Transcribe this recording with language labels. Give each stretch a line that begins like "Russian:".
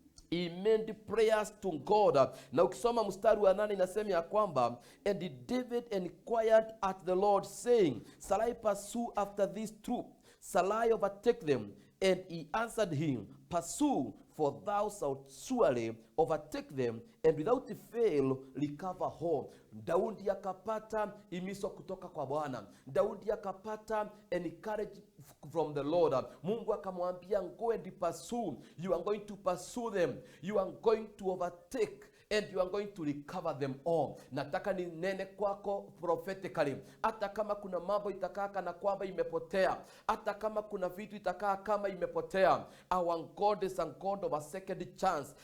English: He made prayers to God.
Swahili: Na ukisoma mstari wa 8 inasema ya kwamba,
English: and David inquired at the Lord saying, shall I pursue after this troop? Shall I overtake them? And he answered him, pursue, for thou shalt surely overtake them, and without fail recover home.
Swahili: Daudi akapata imiso kutoka kwa Bwana. Daudi akapata
English: encourage from the Lord.
Swahili: Mungu akamwambia,
English: go and pursue. You are going to pursue them. You are going to overtake, and you are going to recover them all.
Swahili: Nataka ninene kwako prophetically. Hata kama kuna mambo itakaa kana kwamba imepotea, hata kama kuna vitu itakaa kama imepotea,
English: our God is a God of a second chance.